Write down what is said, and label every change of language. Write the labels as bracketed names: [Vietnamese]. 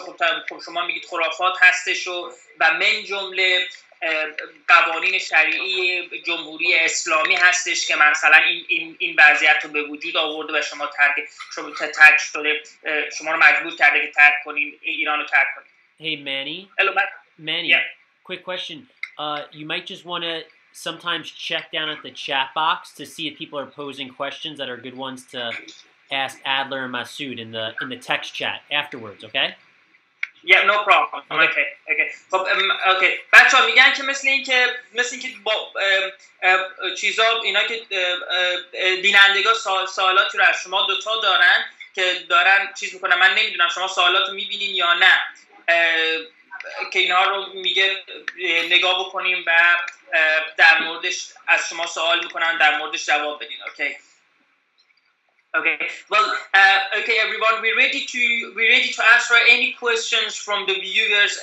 [Persian] خب شما میگید خرافات هستش و من جمله قوانین شرعی جمهوری اسلامی هستش که مثلا این وضعیت رو به وجود آورده و شما ترک شده، شما رو مجبور کرده که ترک کنین، ایران رو ترک کنین. [English] Hey Manny. Hello, Manny. Yeah. Quick question. You might just want to sometimes check down at the chat box to see if people are posing questions that are good ones to ask Adler and Masood in the text chat afterwards, okay? Yeah, no problem. Okay. [Persian] خب اوکی. بچه‌ها میگن که مثل اینکه با چیزا اینا که بینندگان سوالاتی رو از شما دوتا دارن که دارن چیز میکنن. من نمیدونم شما سوالات رو میبینین یا نه، که اینها رو میگه نگاه بکنیم و در موردش از شما سوال میکنن، در موردش جواب بدین. اوکی. [English] Okay. Well, okay, everyone. We're ready to answer any questions from the viewers.